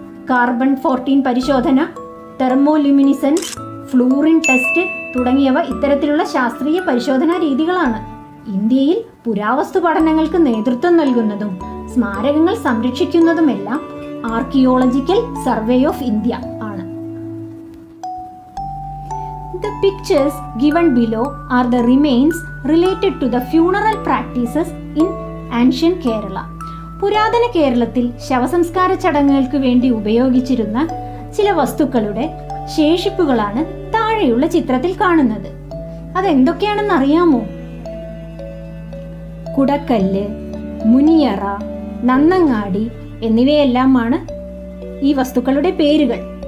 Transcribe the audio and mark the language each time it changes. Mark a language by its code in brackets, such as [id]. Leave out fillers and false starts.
[ml] Carbon 14 പരിശോധന, തെർമോലുമിനിസെൻസ്, fluorine test തുടങ്ങിയവ ഇത്തരത്തിലുള്ള ശാസ്ത്രീയ പരിശോധനാ രീതികളാണ്. ഇന്ത്യയിൽ പുരാവസ്തു പഠനങ്ങൾക്ക് നേതൃത്വം നൽകുന്നതും സ്മാരകങ്ങൾ സംരക്ഷിക്കുന്നതുമെല്ലാം ആർക്കിയോളജിക്കൽ സർവേ ഓഫ് ഇന്ത്യ ആണ്. [en] The pictures given below are the remains related to the funeral practices in ancient Kerala. [ml] പുരാതന കേരളത്തിൽ ശവസംസ്കാര ചടങ്ങുകൾക്ക് വേണ്ടി ഉപയോഗിച്ചിരുന്ന ചില വസ്തുക്കളുടെ ശേഷിപ്പുകളാണ് താഴെയുള്ള ചിത്രത്തിൽ കാണുന്നത്. അതെന്തൊക്കെയാണെന്ന് അറിയാമോ? കുടക്കല്ല്, മുനിയറ, നന്നങ്ങാടി എന്നിവയെല്ലാമാണ് ഈ വസ്തുക്കളുടെ പേരുകൾ.